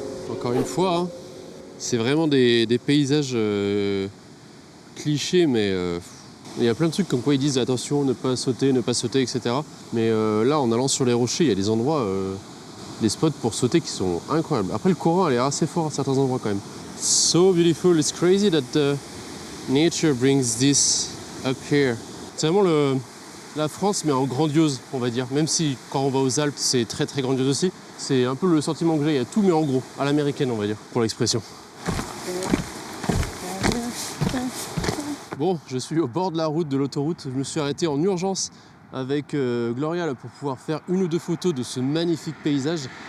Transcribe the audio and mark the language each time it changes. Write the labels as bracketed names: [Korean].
[French] Encore une fois, hein, c'est vraiment des paysages clichés, mais il y a plein de trucs comme quoi ils disent attention, ne pas sauter, etc. Mais là, en allant sur les rochers, il y a des endroits, des spots pour sauter qui sont incroyables. Après, le courant a l'air assez fort à certains endroits quand même. [English] So beautiful, it's crazy that nature brings this up here. [French] C'est vraiment la France, mais en grandiose, on va dire. Même si quand on va aux Alpes, c'est très très grandiose aussi. C'est un peu le sentiment que j'ai, il y a tout mais en gros, à l'américaine on va dire, pour l'expression. Bon, je suis au bord de la route, de l'autoroute. Je me suis arrêté en urgence avec Gloria là, pour pouvoir faire 1 ou 2 photos de ce magnifique paysage.